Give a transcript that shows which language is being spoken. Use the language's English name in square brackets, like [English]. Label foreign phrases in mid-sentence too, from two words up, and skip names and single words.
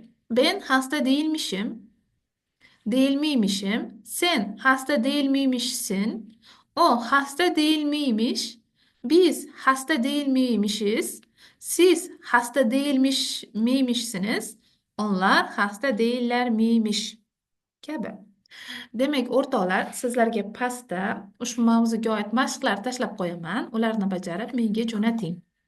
[Turkish] Ben hasta değilmişim. Değil miymişim? Sen hasta değil miymişsin? O hasta değil miymiş? Biz hasta değil miymişiz? Siz hasta değilmiş miymişsiniz? Onlar hasta değiller miymiş? [Uzbek] Kabi. Demek o'rtoqlar, sizlarga pastda ushbu mavzuga oid mashqlar tashlab qo'yaman. Ularni bajarib menga jo'nating.